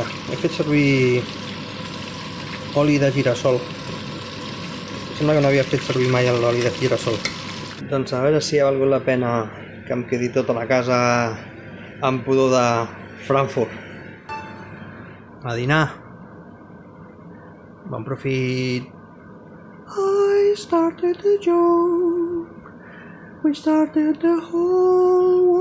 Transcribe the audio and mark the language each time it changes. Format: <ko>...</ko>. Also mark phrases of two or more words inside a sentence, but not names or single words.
<ca>He fet servir oli de girassol. Sembla que no havia fet servir mai l'oli de girassol. Doncs a veure si ha valgut la pena que em quedi tota la casa amb pudor de Frankfurt. A dinar. Bon profit.</ca> <en>I started the joke. We started the whole</en>